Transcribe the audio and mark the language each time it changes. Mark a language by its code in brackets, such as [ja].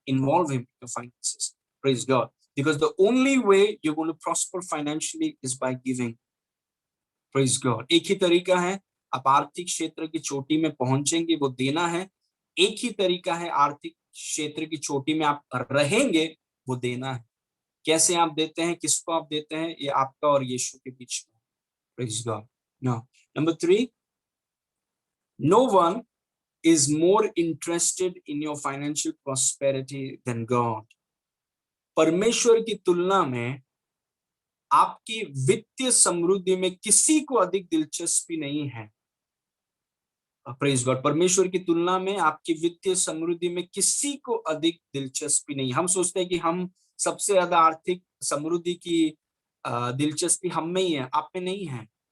[en] Involve him in finances. Praise God. Because the only way you going to prosper financially is by giving. Praise God. [hi] एक ही तरीका है आप आर्थिक क्षेत्र की चोटी में पहुंचेंगे, वो देना है. एक ही तरीका है आर्थिक क्षेत्र की चोटी में आप रहेंगे, वो देना है. कैसे आप देते हैं, किसको आप देते हैं, ये आपका और यीशु के बीच में. [en] Praise God. Now, number 3, no one is more interested in your financial prosperity than God. [hi] परमेश्वर की तुलना में आपकी वित्तीय समृद्धि में किसी को अधिक दिलचस्पी नहीं है. [en] Praise God. [hi] परमेश्वर की तुलना में आपकी वित्तीय समृद्धि में किसी को अधिक दिलचस्पी नहीं. हम सोचते हैं कि हम सबसे ज्यादा आर्थिक समृद्धि की दिलचस्पी हम में ही है, आप में नहीं है.